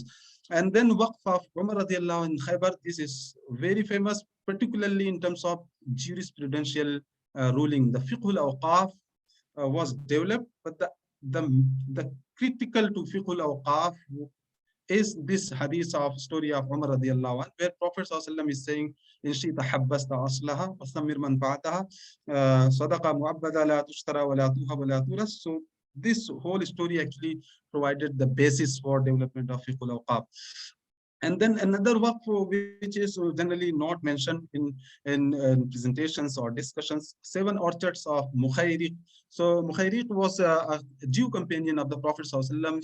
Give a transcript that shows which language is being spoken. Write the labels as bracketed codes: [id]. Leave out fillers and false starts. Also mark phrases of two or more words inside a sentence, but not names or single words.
[en] And then Waqf of Umar [ar] رضي الله عنه [en] in Khaybar, this is very famous, particularly in terms of jurisprudential ruling. The [ar] فقه الأوقاف [en] was developed, but the, the critical to [ar] فقه الأوقاف [en] is this hadith of story of Umar [ar] رضي الله عنه, [en] where Prophet ﷺ is saying, [ar] إن شئت حبست أصلها، وثمر منفعتها، صدقة مؤبدة لا تشترى ولا توهب ولا تورث. [en] So this whole story actually provided the basis for development of [ar] فقه الأوقاف. [en] And then another waqf which is generally not mentioned in presentations or discussions, 7 orchards of Mukhayriq. So Mukhayriq was a Jew companion of the Prophet ﷺ.